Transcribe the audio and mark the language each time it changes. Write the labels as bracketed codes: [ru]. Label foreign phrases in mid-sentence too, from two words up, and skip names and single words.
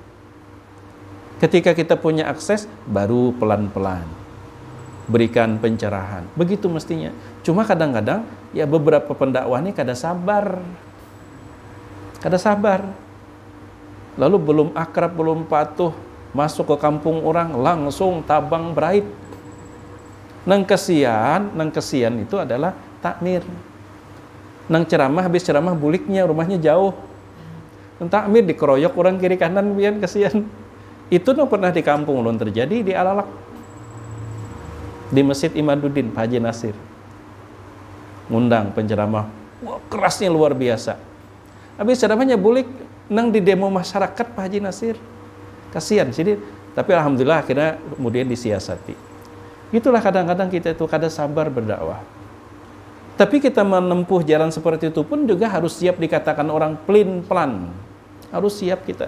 [id] Ketika kita punya akses, baru pelan-pelan berikan pencerahan. Begitu mestinya. [bjn] Cuma kadang-kadang ya beberapa pendakwah ini kada sabar. Lalu belum akrab, belum patuh, masuk ke kampung orang langsung tabang berait. Nang kesian itu adalah takmir. Nang ceramah, habis ceramah buliknya rumahnya jauh. Nang takmir dikeroyok orang kiri kanan, biar kesian. Itu pernah di kampung ulun terjadi di Alalak, di Masjid Imaduddin Pak Haji Nasir. [id] Ngundang penceramah, wah kerasnya luar biasa. [bjn] Habis ceramahnya bulik nang di demo masyarakat Pak Haji Nasir. [id] Kasihan sih. [bjn] Tapi alhamdulillah akhirnya kemudian disiasati. Itulah kadang-kadang kita itu kada sabar berdakwah. [id] Tapi kita menempuh jalan seperti itu pun juga harus siap dikatakan orang pelin-pelan. Harus siap kita.